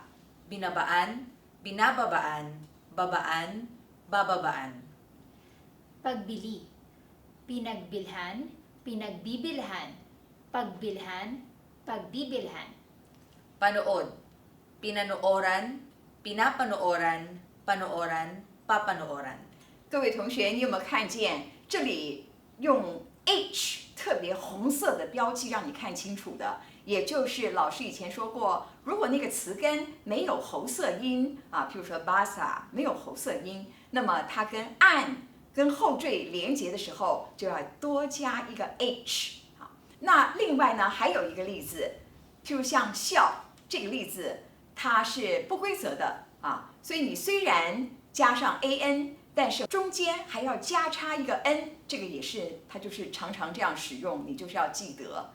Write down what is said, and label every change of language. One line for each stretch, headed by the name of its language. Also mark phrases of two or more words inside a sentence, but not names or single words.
Filipino: Binabaan, binababaan, babaan, bababaan. Pagbili. Pinagbilhan, pinagbibilhan, pagbilhan, pagbibilhan. Panood. Pinanooran, pinapanooran, panooran, papanooran.
Chinese: 各位同学，你有没有看见这里用 H 特别红色的标记让你看清楚的？也就是老师以前说过，如果那个词根没有喉塞音啊，譬如说 basa 没有喉塞音，那么它跟 an 跟后缀连结的时候就要多加一个 H 啊。那另外呢，还有一个例子，譬如像笑这个例子它是不规则的啊，所以你虽然加上 an， 但是中间还要加插一个 n， 这个也是它就是常常这样使用，你就是要记得。